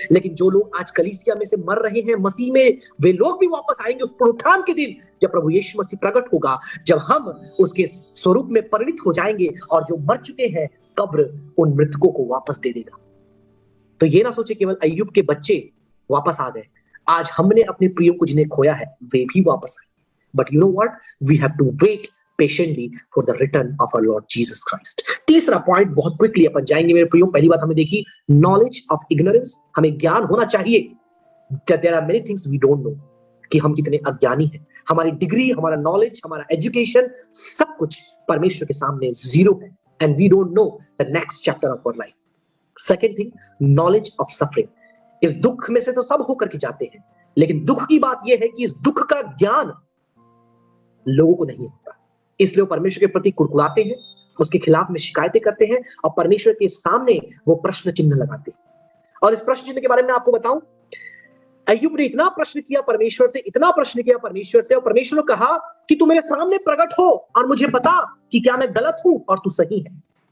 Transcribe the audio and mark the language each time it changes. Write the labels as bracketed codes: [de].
[hi] लेकिन जो लोग आज कलीसिया में से मर रहे हैं मसीह में, वे लोग भी वापस आएंगे उस पुनरुत्थान के दिन, जब प्रभु यीशु मसीह प्रकट होगा, जब हम उसके स्वरूप में परिणित हो जाएंगे। और जो मर चुके हैं, कब्र उन मृतकों को वापस दे देगा। तो ये ना सोचे केवल अय्यूब के बच्चे वापस आ गए। आज हमने अपने प्रियो को जिन्हें खोया है, वे भी वापस आए। [en] But you know what? We have to wait patiently for the return of our Lord Jesus Christ. [hi] तीसरा पॉइंट बहुत क्विकली अपन जाएंगे मेरे प्रियो। पहली बात हमने देखी, नॉलेज ऑफ इग्नोरेंस। हमें ज्ञान होना चाहिए [en] that there are many things we don't know, [hi] कि हम कितने अज्ञानी हैं। हमारी डिग्री, हमारा नॉलेज, हमारा एजुकेशन, सब कुछ परमेश्वर के सामने जीरो है, [en] and we don't know the next chapter of our life. Second thing, knowledge of suffering. [hi] इस दुख में से तो सब होकर के जाते हैं, लेकिन दुख की बात यह है कि इस दुख का ज्ञान लोगों को नहीं होता। इसलिए वो परमेश्वर के प्रति कुड़कुड़ाते हैं, उसके खिलाफ में शिकायतें करते हैं और परमेश्वर के सामने वो प्रश्न चिन्ह लगाते हैं। और इस प्रश्न चिन्ह के बारे में आपको बताऊं, अय्यूब ने इतना प्रश्न किया परमेश्वर से, इतना प्रश्न किया परमेश्वर से, और परमेश्वर ने कहा कि तू मेरे सामने प्रकट हो और मुझे बता कि क्या मैं गलत हूं और तू सही है।